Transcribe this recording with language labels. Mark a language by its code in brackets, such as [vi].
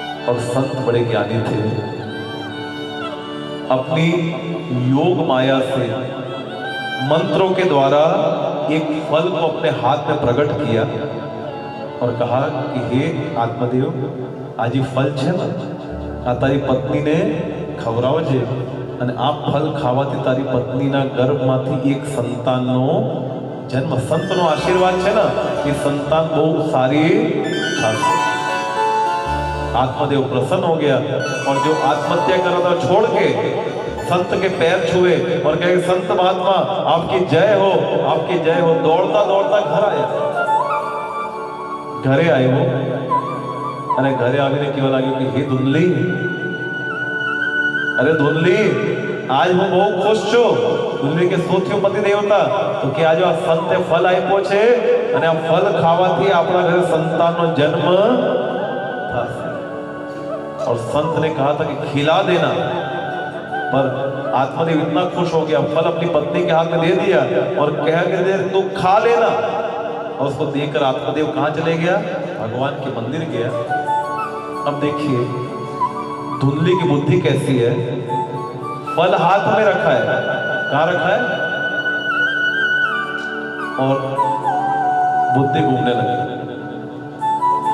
[hi] और संत बड़े ज्ञानी थे, अपनी योग माया से मंत्रों के द्वारा एक फल को अपने हाथ में प्रकट किया और कहा कि हे आत्मदेव, आज ये फल [gu] छे ना, आ तारी पत्नी ने खवराव जे, અને આ ફલ ખાવાથી તારી પત્નીના ગર્ભમાંથી એક સંતાનનો જન્મ। સંતનો આશીર્વાદ છે ને, એ સંતાન બહુ સારી થશે। [hi] आत्मदेव प्रसन्न हो गया और जो आत्महत्या कर रहा था छोड़ के संत के पैर छुए और कहे संत महात्मा आपकी जय हो, आपकी जय हो। दौड़ता दौड़ता घर आया, घरे आए वो, [gu] અને ઘરે આવીને કેવા લાગ્યું કે હે ધુંધલી, [hi] अरे धुंधली, आज [gu] હું બહુ ખુશ છું। ધુંધલી કે શું થયું પતિ દેવતા? તો કે આજે આ સંતે ફલ આપ્યો છે અને આ ફલ ખાવાથી આપણા ઘરે સંતાનનો જન્મ થશે। [hi] और संत ने कहा था कि खिला देना, पर आत्मदेव इतना खुश हो गया, फल अपनी पत्नी के हाथ में दे दिया और कह के तू खा लेना। और उसको देखकर आत्मदेव कहाँ चले गया? भगवान के मंदिर गया। अब देखिए धुंधली की बुद्धि कैसी है, फल हाथ में रखा है, कहाँ रखा है, और बुद्धि घूमने लगी।